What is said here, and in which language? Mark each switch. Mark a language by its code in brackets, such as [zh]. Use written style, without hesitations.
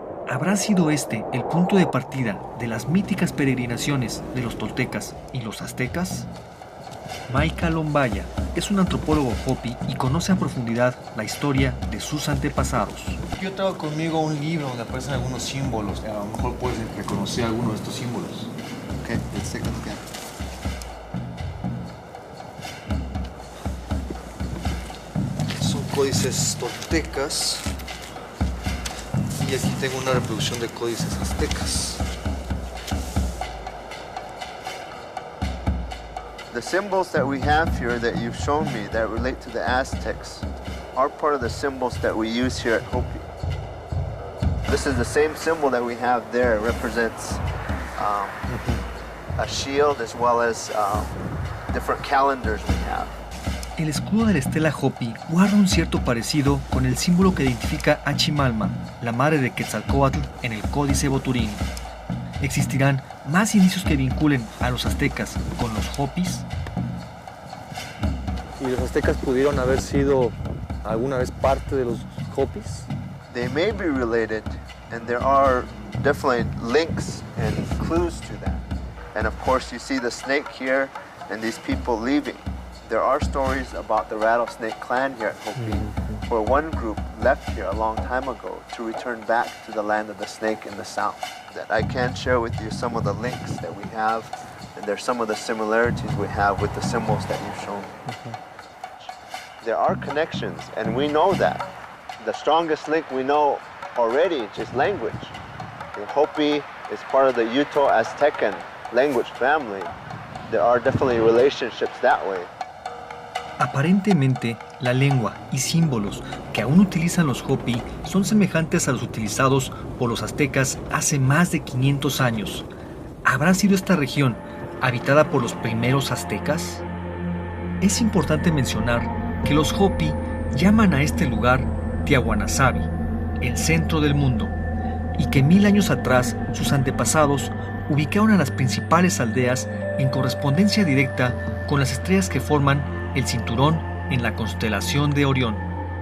[es] ¿Habrá sido este el punto de partida de las míticas peregrinaciones de los toltecas y los aztecas? Maika Lombaya es un antropólogo Hopi y conoce a profundidad la historia de sus antepasados. Yo traigo conmigo un libro donde aparecen algunos símbolos. A lo mejor puedes reconocer algunos de estos símbolos. [en] Okay, let's take a look at it. [es] Son códices toltecas. Y aquí tengo una reproducción de códices aztecas. [en] The symbols that we have here that you've shown me that relate to the Aztecs are part of the symbols that we use here at Hopi. This is the same symbol that we have there. It represents a shield as well as different calendars we have. [es] El escudo de la estela Hopi guarda un cierto parecido con el símbolo que identifica a Chimalma, la madre de Quetzalcóatl, en el Códice Boturini. ¿Existirán más indicios que vinculen a los aztecas con los Hopis? ¿Y los aztecas pudieron haber sido alguna vez parte de los Hopis? [en] They may be related, and there are definitely links and clues to that. And of course, you see the snake here and these people leaving. There are stories about the Rattlesnake clan here at Hopi, where one group left here a long time ago to return back to the land of the snake in the south. That I can share with you some of the links that we have, and there's some of the similarities we have with the symbols that you've shown. There are connections, and we know that. The strongest link we know already is just language. The Hopi is part of the Uto-Aztecan language family. There are definitely relationships that way. [es] Aparentemente, la lengua y símbolos que aún utilizan los Hopi son semejantes a los utilizados por los aztecas hace más de 500 años. ¿Habrá sido esta región habitada por los primeros aztecas? Es importante mencionar que los Hopi llaman a este lugar Tiahuanasabi, el centro del mundo, y que 1000 años atrás sus antepasados ubicaron a las principales aldeas en correspondencia directa con las estrellas que forman el cinturón en la constelación de Orión.